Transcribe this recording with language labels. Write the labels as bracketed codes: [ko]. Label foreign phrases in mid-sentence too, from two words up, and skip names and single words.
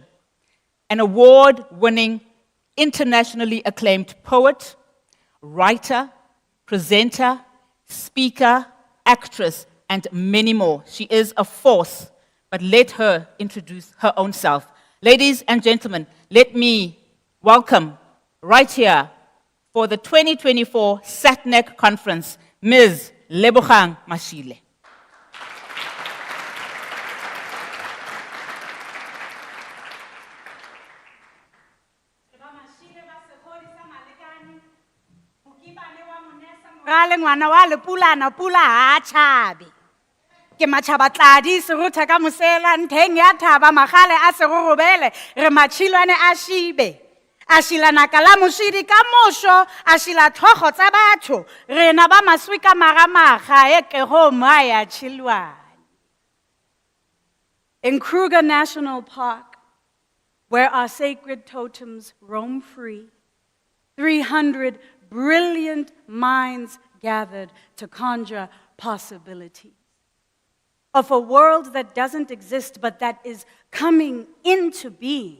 [en] An award-winning, internationally acclaimed poet, writer, presenter, speaker, actress, and many more. She is a force, but let her introduce her own self. Ladies and gentlemen, let me welcome right here for the 2024 SATNAC conference, Ms. Lebogang Mashile. [nso] Ngwana wa lepulana pula ha tshabe ke matšhabatladi serutha ka mosela ntheng ya thaba magale a serorobele re matšhilwane a šibe a šila naka la mošidi ka mošo a šila tlhogo tsa batho rena ba maswi ka magamaga e ke go maya tšhilwane. [en] In Kruger National Park, where our sacred totems roam free, 300 brilliant minds gathered to conjure possibilities of a world that doesn't exist but that is coming into being.